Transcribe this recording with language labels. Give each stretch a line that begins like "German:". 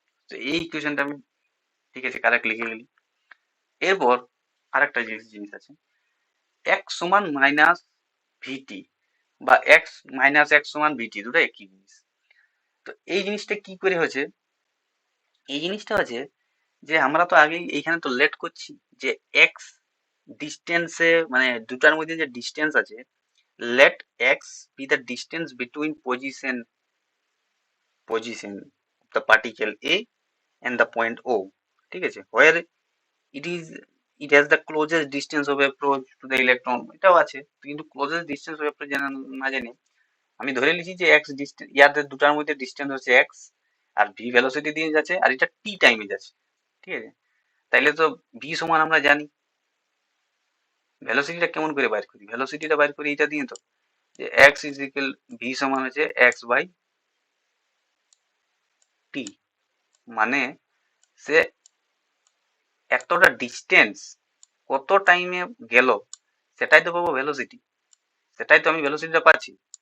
Bangla: তো এই ইকুয়েশনটা আমি ঠিক আছে কারেক্ট লিখে গেলি। এরপর আরেকটা জিনিস আছে, এক্স সমান মাইনাস ভিটি বা এক্স মাইনাস এক্স সমান ভিটি, দুটো একই জিনিস। তো এই জিনিসটা কি করে হয়েছে, এই জিনিসটা হচ্ছে যে আমরা তো আগেই এইখানে তো লেট করছি যে এক্স ডিস্টেন্সে মানে দুটার মধ্যে যে ডিস্টেন্স আছে,
English: let x be the distance between position of the particle A and the point O,
Bangla: ঠিক আছে,
English: where it is it has the closest distance of approach to the electron,
Bangla: এটাও আছে কিন্তু closest distance of approach জানা না জানি আমি ধরে নিয়েছি যে x ডিস্টেন্স, ইয়াদের দুটার মধ্যে ডিস্টেন্স হচ্ছে x, আর v ভেলোসিটি দিয়ে যাচ্ছে, আর এটা t টাইমে যাচ্ছে, ঠিক আছে। তাইলে তো v সমান আমরা জানি, ভেলোসিটিটা কেমন করে বাইর করি, ভেলোসিটিটা বাইর করি এটা দিয়ে তো, যে x ইজ ইকুয়াল v সমান হচ্ছে x বাই t, মানে সে এতটা ডিস্টেন্স কত টাইমে গেল সেটাই তো পাবো ভেলোসিটি, সেটাই তো আমি ভেলোসিটিটা পাচ্ছি।